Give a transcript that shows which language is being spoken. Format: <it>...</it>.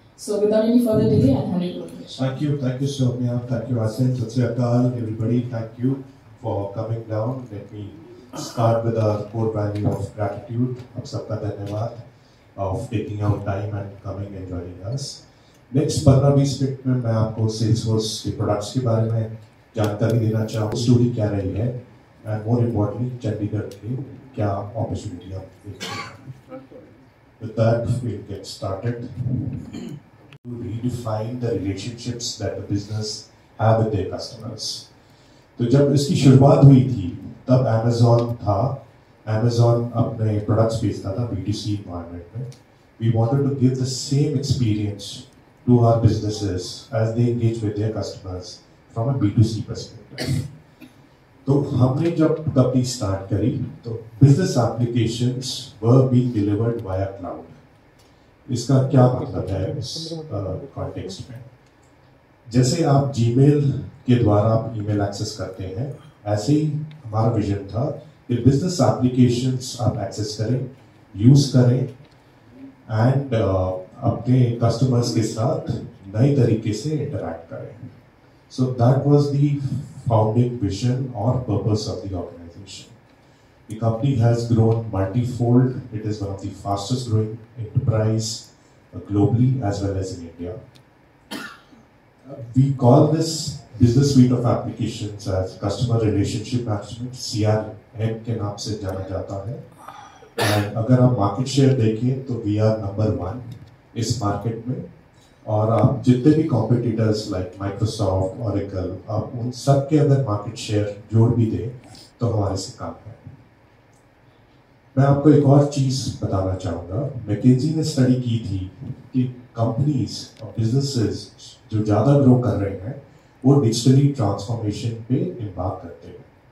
<en>So without any further delay, I'll hand it over to Nishant. Thank you, Soumya. Thank you, Asim. Sat Sri Akal, everybody. Thank you for coming down. Let me start with our core value of gratitude.</en> <hi>आप सबका धन्यवाद</hi> <en>of taking out time and coming and joining us.</en> <hi>Next 15-20 minute में मैं आपको Salesforce के products के बारे में जानकारी देना चाहूँ, स्टोरी क्या रही है,</hi> <en>and more importantly,</en> <hi>चंडीगढ़ की क्या opportunity आप देखते हैं.</hi> <en>With that, we'll get started. To redefine the relationships that the business have with their customers.</en> <hi>तो जब इसकी शुरुआत हुई थी, तब Amazon था. Amazon अपने products बेचता था B2C environment में.</hi> <en>We wanted to give the same experience to our businesses as they engage with their customers from a B2C perspective.</en> <hi>तो हमने जब कंपनी स्टार्ट करी, तो</hi> <en>business applications were being delivered via cloud.</en> <hi>इसका क्या मतलब है इस कॉन्टेक्स्ट में? जैसे आप Gmail के द्वारा आप ईमेल एक्सेस करते हैं, ऐसे ही हमारा विजन था कि बिजनेस एप्लीकेशंस आप एक्सेस करें, यूज करें एंड अपने कस्टमर्स के साथ नए तरीके से इंटरैक्ट करें.</hi> <en>So that was the founding vision और purpose of the organisation. The company has grown multifold. It is one of the fastest growing enterprise globally as well as in India. We call this business suite of applications as customer relationship management,</en> <hi>CRM के नाम से जाना जाता है.</hi> <en>And</en> <hi>अगर आप market share देखें तो</hi> <en>we are number 1</en> <hi>इस market में. और आप जितने भी competitors like Microsoft, Oracle, आप उन सब के अगर market share जोड़ भी दें तो हमारे से कम है. मैं आपको एक और चीज बताना चाहूँगा. मैकेंजी ने स्टडी की थी कि कंपनीज और बिजनेसेस जो ज़्यादा ग्रो कर रहे हैं वो डिजिटली ट्रांसफॉर्मेशन पे इम्बार्क करते हैं.</hi>